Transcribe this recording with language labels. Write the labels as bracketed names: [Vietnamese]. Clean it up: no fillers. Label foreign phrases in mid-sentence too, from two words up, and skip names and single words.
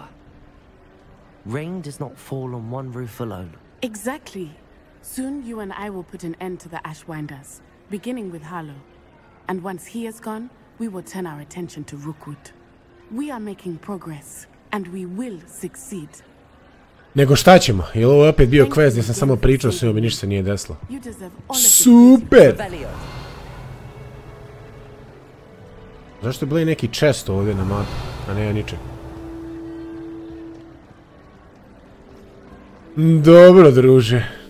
[English] Rain does not fall on one roof alone. Exactly. Soon you and I will put an end to the Ashwinders, beginning with Harlow. And once he is gone, we will turn our attention to Rookwood. We are making progress, and we will succeed. [Serbian] Nego šta ćemo? Je li ovo opet bio quest gdje sam samo pričao s njom i ništa se nije desilo? Super! Zašto je bilo i neki chest ovdje na mapu, a ne ja ničeg? Dobro, druže.